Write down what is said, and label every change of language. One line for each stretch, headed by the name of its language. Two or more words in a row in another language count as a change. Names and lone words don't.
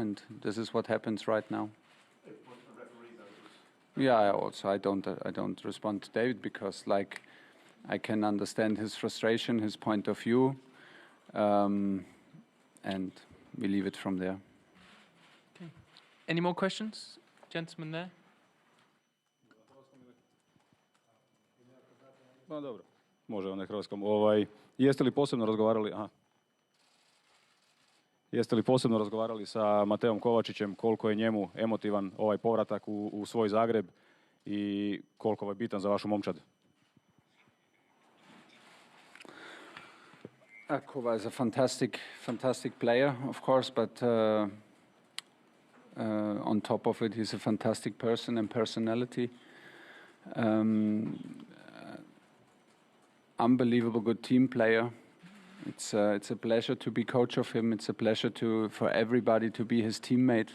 English: And this is what happens right now. Yeah, I don't respond to David because I can understand his frustration, his point of view, and we leave it from there. Okay. Any more questions? Gentleman there. No,
Croatian: dobro. Može on na hrvatskom. Jeste li posebno razgovarali? Jeste li posebno razgovarali sa Mateom Kovačićem koliko je njemu emotivan ovaj povratak u svoj Zagreb i koliko je bitan za vašu momčad?
English: Kova is a fantastic player, of course, but on top of it, he's a fantastic person and personality. Unbelievable good team player. It's a pleasure to be coach of him. It's a pleasure for everybody to be his teammate.